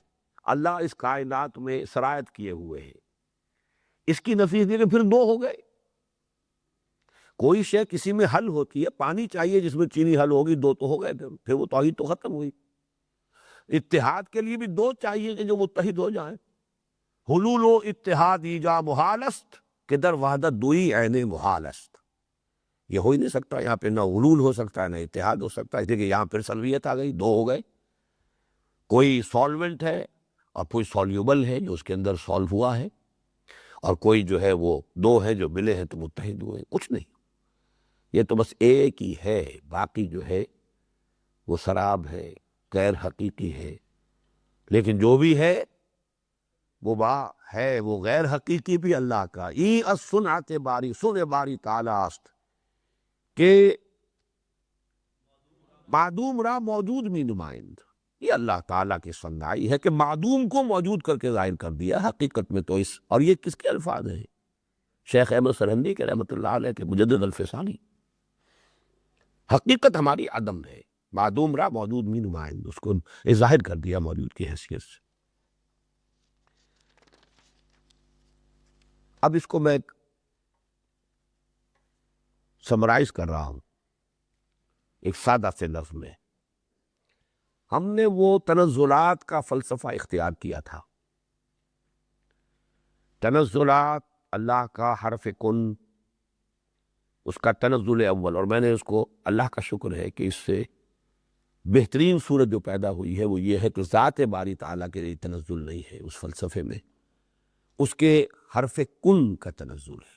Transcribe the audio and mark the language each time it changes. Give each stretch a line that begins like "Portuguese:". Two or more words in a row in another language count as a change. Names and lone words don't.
Urdu: اللہ اس کائنات میں سرایت کیے ہوئے ہیں، اس کی نفی دی کہ پھر دو ہو گئے۔ کوئی شے کسی میں حل ہوتی ہے، پانی چاہیے جس میں چینی حل ہوگی، دو تو ہو گئے، پھر وہ توحید تو ختم ہوئی۔ اتحاد کے لیے بھی دو چاہیے کہ جو متحد ہو جائیں۔
Persian: حلول و اتحاد ایجا محال است، کہ در وحدت دوئی عین محال است۔
Urdu: یہ ہو ہی نہیں سکتا، یہاں پہ نہ حلول ہو سکتا ہے نہ اتحاد ہو سکتا ہے، اس لیے کہ یہاں پھر سلویت آ گئی، دو ہو گئے۔ کوئی سالوینٹ ہے اور کوئی سالیوبل ہے جو اس کے اندر سالو ہوا ہے، اور کوئی جو ہے وہ دو ہے جو ملے ہیں تو متحد ہوئے، کچھ نہیں۔ یہ تو بس ایک ہی ہے، باقی جو ہے وہ سراب ہے، غیر حقیقی ہے۔ لیکن جو بھی ہے وہ ہے، وہ غیر حقیقی بھی اللہ کا۔
Persian: ای از صنعت باری، سن باری تعالی است، کہ معدوم را موجود می نمائند۔
Urdu: یہ اللہ تعالیٰ کی صنعائی ہے کہ معدوم کو موجود کر کے ظاہر کر دیا حقیقت میں۔ تو اور یہ کس کے الفاظ ہیں؟ شیخ احمد سرہندی کے رحمۃ اللہ علیہ کے، مجدد الفسانی۔ حقیقت ہماری عدم ہے،
Persian: معدوم را موجود می نمائند،
Urdu: اس کو ظاہر کر دیا موجود کی حیثیت سے۔ اب اس کو میں سمرائز کر رہا ہوں ایک سادہ سے لفظ میں۔ ہم نے وہ تنزلات کا فلسفہ اختیار کیا تھا، تنزلات، اللہ کا حرف کن، اس کا تنزل اول، اور میں نے اس کو، اللہ کا شکر ہے کہ اس سے بہترین صورت جو پیدا ہوئی ہے وہ یہ ہے کہ ذات باری تعالیٰ کے لیے تنزل نہیں ہے اس فلسفے میں، اس کے حرف کن کا تنزل ہے۔